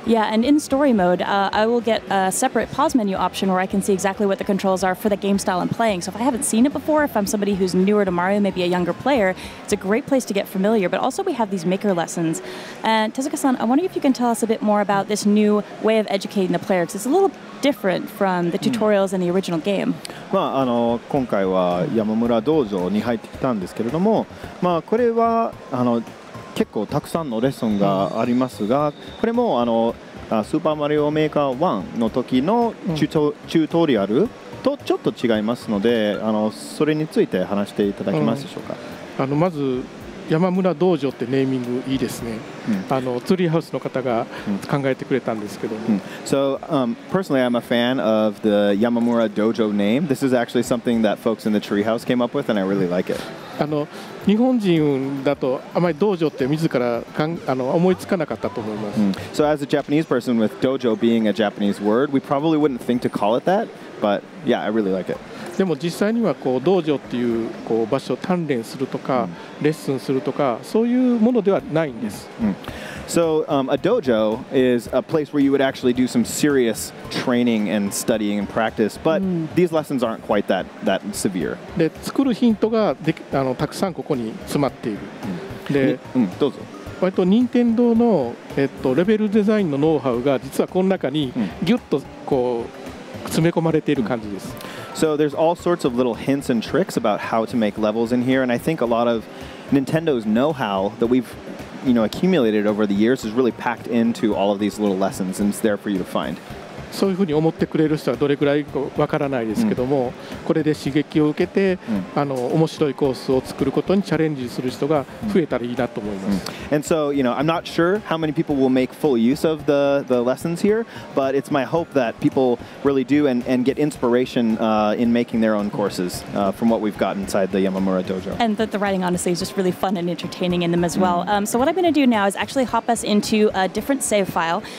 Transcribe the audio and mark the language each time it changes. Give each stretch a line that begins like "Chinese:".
English: Yeah, and in story mode, I will get a separate pause menu option where I can see exactly what the controls are for the game style I'm playing. So if I haven't seen it before, if I'm somebody who's newer to Mario, maybe a younger player, it's a great place to get familiar. But also we have these maker lessons. And Tezuka-san, I wonder if you can tell us a bit more about this new way of educating the player, because it's a little different from the tutorials in the original game.
Japanese: 今回は山村道場に入ってきたんですけれども、これは結構たくさんのレッスンがありますが、これもスーパーマリオメーカー1の時のチュートリアルとちょっと違いますので、それについて話していただけますでしょうか。まず山村道場ってネーミングいいですね。ツリーハウスの方が考えてくれたんですけども。
English: So personally, I'm a fan of the Yamamura Dojo name. This is actually something that folks in the Treehouse came up with, and I really like it.
Japanese: 日本人だとあまり道場って自ら思いつかなかったと思います。
English: So as a Japanese person, with dojo being a Japanese word, we probably wouldn't think to call it that, but yeah, I really like it.
Japanese: でも実際には道場っていう場所を鍛錬するとか、レッスンするとかそういうものではないんです。
English: So a dojo is a place where you would actually do some serious training and studying and practice, but these lessons aren't quite that severe.
Japanese: で作るヒントがたくさんここに詰まっている。で、どうぞ。割と任天堂のレベルデザインのノウハウが実はこの中にギュッと詰め込まれている感じです。
English: So there's all sorts of little hints and tricks about how to make levels in here, and I think a lot of Nintendo's know-how that we've accumulated over the years is really packed into all of these little lessons, and it's there for you to find.
Japanese: そういうふうに思ってくれる人はどれくらいかわからないですけども、これで刺激を受けて、面白いコースを作ることにチャレンジする人が増えたらいいなと思います。
English: And so, I'm not sure how many people will make full use of the lessons here, but it's my hope that people really do and get inspiration in making their own courses from what we've got inside the Yamamura Dojo. And the writing, honestly, is just really fun and entertaining in them as well. So what I'm going to do now is actually hop us into a different save file.